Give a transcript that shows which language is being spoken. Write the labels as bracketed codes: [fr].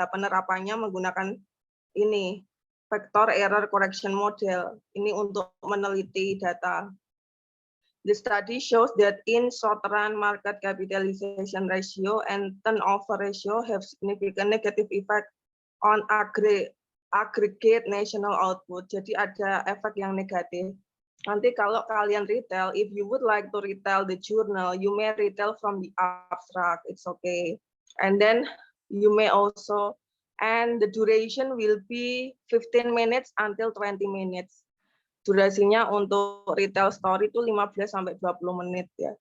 [id] Penerapannya menggunakan ini, factor error correction model. Ini untuk meneliti data. [en] The study shows that in short run, market capitalization ratio and turnover ratio have significant negative effect on aggregate national output. [id] Jadi ada efek yang negatif. Nanti kalau kalian retell, [en] if you would like to retell the journal, you may retell from the abstract, it's okay. And then you may also, and the duration will be 15 minutes until 20 minutes. [id] Durasinya untuk retail story itu 15-20 menit ya.